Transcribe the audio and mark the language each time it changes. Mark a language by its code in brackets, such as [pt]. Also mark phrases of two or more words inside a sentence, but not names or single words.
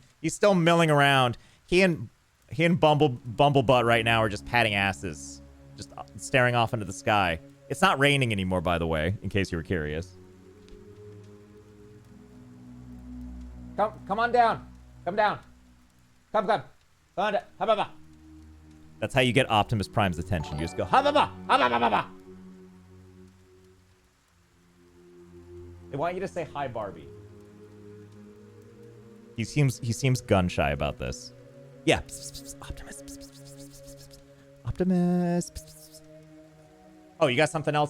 [en] He's still milling around. He and Bumblebutt right now are just patting asses, just staring off into the sky. It's not raining anymore, by the way, in case you were curious. Come on down. Come down. Come on down. Ha-ba-ba. That's how you get Optimus Prime's attention. You just go, ha-ba-ba, ha-ba-ba-ba-ba. They want you to say hi, Barbie. He seems gun shy about this. Yeah. Optimus. Optimus. Oh, you got something else?